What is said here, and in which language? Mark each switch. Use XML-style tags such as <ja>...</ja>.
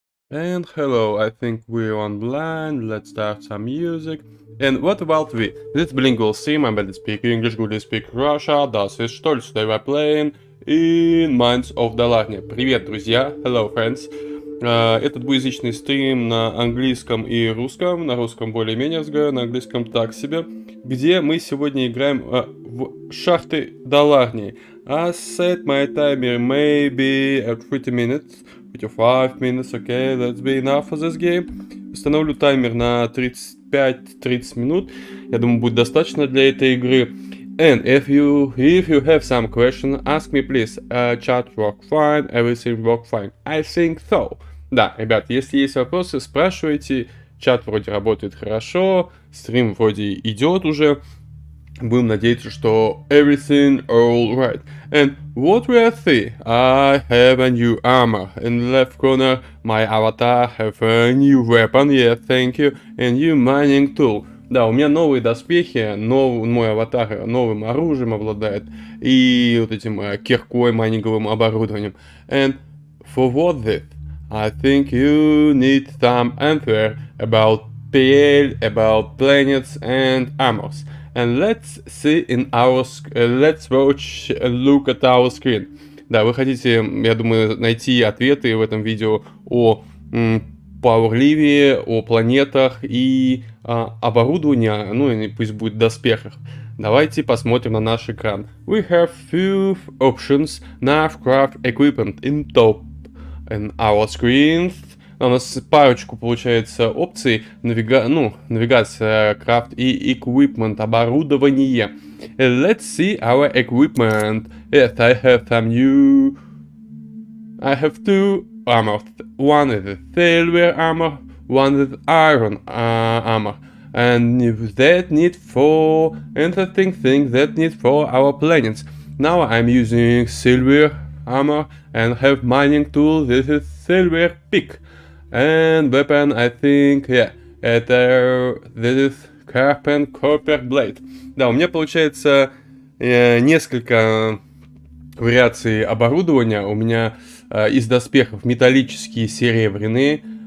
<en>And hello, I think we're online. Let's start some music. And what about we? This bilingual sim, I'm better speak English, good speak Russia, das ist Stolz. Today we're playing in Minds of Dalarnia.</en> <ru>Привет, друзья!</ru> <en>Hello, friends!</en> <ru>Это двуязычный стрим на английском и русском. На русском более-менее разговариваю, на английском так себе. Где мы сегодня играем в шахты Даларнии.</ru> <en>I set my timer maybe at 30 minutes. 5 minutes, okay, that's be enough for this game.</en> <ru>Установлю таймер на 35-30 минут. Я думаю, будет достаточно для этой игры.</ru> <en>And if you have some question, ask me please. Chat work fine, everything work fine. I think so.</en> <ru>Да, ребят, если есть вопросы, спрашивайте. Чат вроде работает хорошо, стрим вроде идет уже. Будем надеяться, что</ru> <en>everything all right. And what we see? I have a new armor. In the left corner, my avatar have a new weapon. Yes, thank you. And new mining tool.</en> <ru>Да, у меня новые доспехи, мой аватар новым оружием обладает. И вот этим киркой, майнинговым оборудованием.</ru> <en>And for what this? I think you need some answer about PL, about planets and armors. And let's see in our let's watch and look at our screen.</en> <ru>Да, вы хотите, я думаю, найти ответы в этом видео о пауэрливе, о планетах и оборудовании, ну и пусть будет доспехах. Давайте посмотрим на наш экран.</ru> <en>We have few options, Navcraft equipment in top in our screens.</en> <ru>У нас парочку, получается, опций. Навигация, крафт и equipment, оборудование.</ru> <en>Let's see our equipment. Yes, I have two armor. One is silver armor, one is iron armor. And that need for interesting things that need for our planets. Now I'm using silver armor and have mining tool. This is silver pick. And weapon, I think, this is carbon copper blade.</en> <ru>Да, у меня получается несколько вариаций оборудования. У меня из доспехов металлические, серебряные.</ru>